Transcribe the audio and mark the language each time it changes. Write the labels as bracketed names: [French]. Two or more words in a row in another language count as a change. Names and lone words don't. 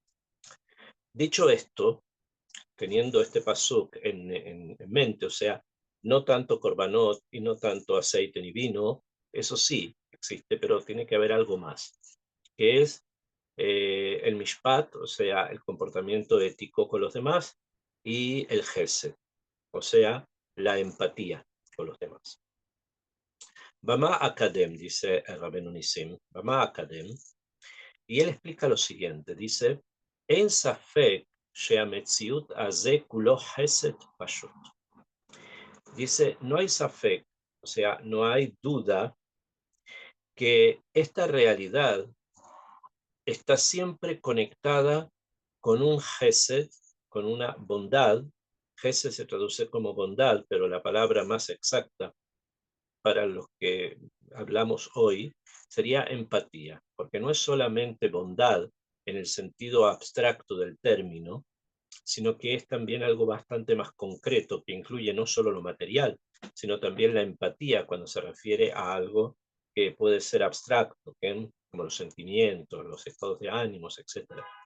[Spanish] Dicho esto, teniendo este pasuk en mente, o sea, no tanto korbanot y no tanto aceite ni vino, eso sí existe, pero tiene que haber algo más, que es el mishpat, o sea, el comportamiento ético con los demás, y el gesed, o sea, la empatía con los demás. [Hebrew] במה אקדם, [Spanish] dice el Rabenu Nisim, [Hebrew] במה אקדם, [Spanish] y él explica lo siguiente, dice, [Hebrew] אין ספק שהמציאות הזה כולו חסד פשוט. [Spanish] Dice, no hay safek, o sea, no hay duda que esta realidad está siempre conectada con un gesed, con una bondad. Gesed se traduce como bondad, pero la palabra más exacta para los que hablamos hoy sería empatía, porque no es solamente bondad en el sentido abstracto del término, sino que es también algo bastante más concreto, que incluye no solo lo material, sino también la empatía cuando se refiere a algo que puede ser abstracto, como los sentimientos, los estados de ánimos, etc.